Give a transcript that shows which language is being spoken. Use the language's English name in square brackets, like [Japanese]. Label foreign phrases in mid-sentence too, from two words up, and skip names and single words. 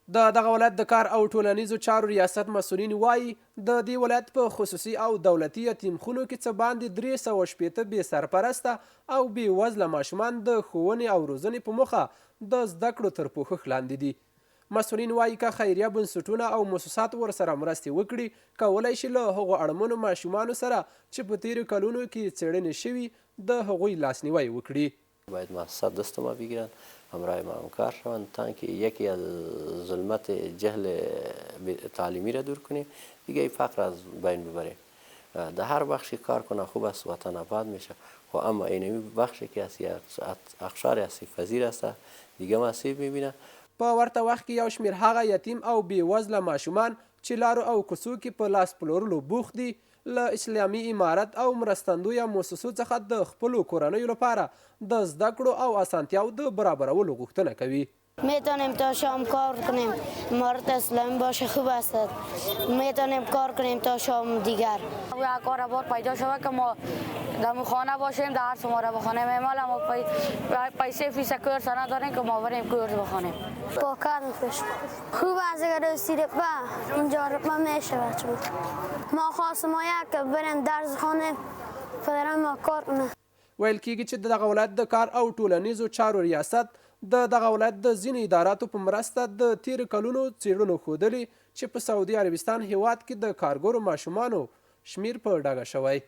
[Pashto] د دغه ولایت د کار او ټولنیزو چارو ریاست مسؤلین وایي د دې ولایت په خصوصي او دولتي یتیمخونو کې څه باندې 360 بې سرپرسته او بې وزله ماشومان د ښوونې او روزنې په موخه د زده کړو تر پوښښ لاندې دي. مسؤلین وایي که خیریه بنسټونه او مؤسسات ورسره مرستې وکړي کولی شي له هغو اړمنو ماشومانو سره چې په تیرو کلونو کې څیړنې شوي د هغوی لاسنیوی وکړي. [Persian] باید مؤسسات دست ما بگیرن، همراه ما همکار شوند تا اینکه یکی از ظلمت جهل تعلیمی را دور کنیم، دیگه فقر از بین ببریم. در هر بخشی کار کنه خوب است، وطن آباد میشه. و اما اینمی بخشی که اقشار آسیب پذیر است دیگه هم آسیب میبینه. [Pashto] په ورته وخت کې یو شمېر هغه یتیم او بې وزله ماشومان چې لارو او کوڅو کې په لاس پلورلو بوخت دي له اسلامي امارت او مرستندویه مؤسسو څخه د خپلو کورنیو لپاره د زده کړو او اسانتیاو د برابرولو غوښتنه کوي. [Persian] میتونیم تا شام کار کنیم، امارت اسلامی باشه خوب است. میتونیم کار کنیم تا شام دیگر. یا کار بار پیدا شود که ما در خانه باشیم، درس ما را بخوانیم. اما ما پیسه فیس کورس نداریم که ما بریم کورس بخوانیم. با کار میکشم. خوب است اگر رسیده به اینجا رقم میشود. ما خواستم ما یک بریم درس خانیم، پدرم ما کار کنه. [Pashto] ویل کیږي چې د دغه ولایت د کار او ټولنیزو چارو ریاست د دغه ولایت د ځینو اداراتو په مرسته د تیرو کلونو څیړنو ښودلي چې په سعودي عربستان هیواد کې د کارګرو ماشومانو شمیر په ډاګه شوی.